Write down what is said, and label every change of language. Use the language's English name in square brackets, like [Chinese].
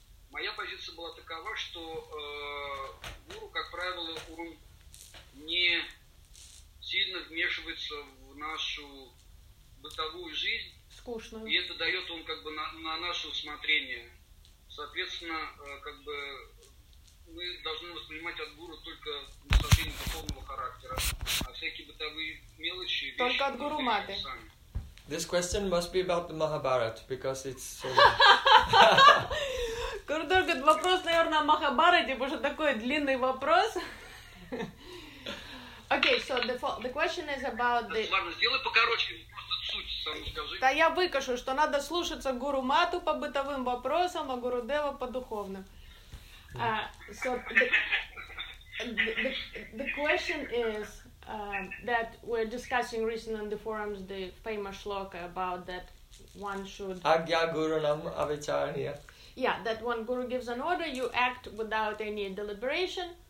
[Russian] Моя позиция была такова, что гуру, как правило, он не сильно вмешивается в нашу бытовую жизнь. Скучную. И это дает он как бы на наше усмотрение. Соответственно, как бы мы должны воспринимать от гуру только наставление духовного характера. А всякие бытовые мелочи, вещи, только от гуру маты. [English] This question must be about the Mahabharata, because it's so [Russian] Курдур говорит, вопрос, наверное, о Махабхарате, потому что такой длинный вопрос. [English] Окей, so the question is about the... [Russian] Ладно, сделай покороче, просто суть саму скажи. Да я выкажу, что надо слушаться Гуру Мату по бытовым вопросам, а Гуру Дева по духовным. [English] So the question is that we're discussing recently on the forums the famous shloka about that one should... [Sanskrit] Agya Gurunam Avicharaniya. [English] Yeah, that when Guru gives an order, you act without any deliberation.